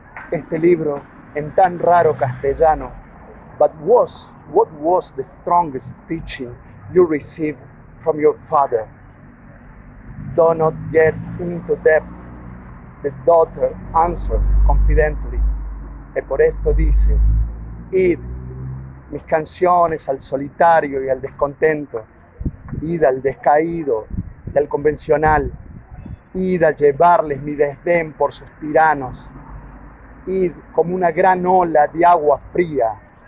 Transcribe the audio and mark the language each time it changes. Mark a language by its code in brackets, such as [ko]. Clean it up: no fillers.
[es] Este libro en tan raro castellano. [en] What was the strongest teaching you received from your father? Do not get into depth. The daughter answered confidently. [es] Y por esto dice: id, mis canciones al solitario y al descontento, id al descaído y al convencional, id a llevarles mi desdén por sus tiranos, id como una gran ola de agua fría.